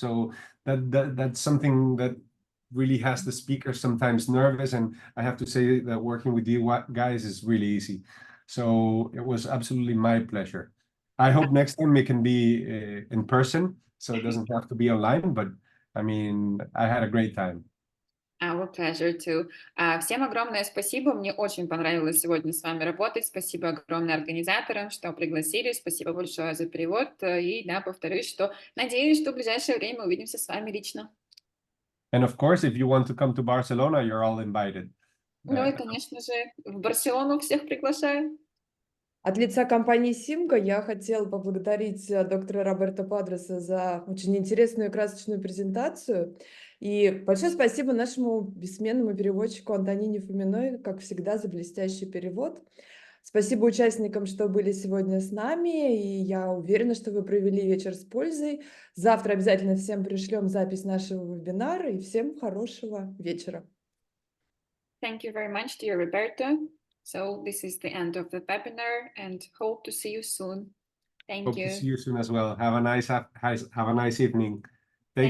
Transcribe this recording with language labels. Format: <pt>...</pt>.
<en>So that's something that really has the speaker sometimes nervous. And I have to say that working with you guys is really easy. So it was absolutely my pleasure. I hope next time it can be in person, so it doesn't have to be online. But I mean, I had a great time. Our pleasure too.</en> <ru>Всем огромное спасибо. Мне очень понравилось сегодня с вами работать. Спасибо огромное организаторам, что пригласили. Спасибо большое за перевод. И да, повторюсь, что надеюсь, что в ближайшее время увидимся с вами лично.</ru> <en>And of course, if you want to come to Barcelona, you're all invited.</en> <ru>Ну и, конечно же, в Барселону всех приглашаю. От лица компании Симка я хотела поблагодарить доктора Роберто Падроса за очень интересную и красочную презентацию. И большое спасибо нашему бессменному переводчику Антонине Фоминой, как всегда, за блестящий перевод. Спасибо участникам, что были сегодня с нами, и я уверена, что вы провели вечер с пользой. Завтра обязательно всем пришлем запись нашего вебинара, и всем хорошего вечера.</ru> <en>Thank you very much, dear Roberto. So this is the end of the webinar and hope to see you soon. Thank Hope you. to see you soon as well. Have a nice evening. Take</en>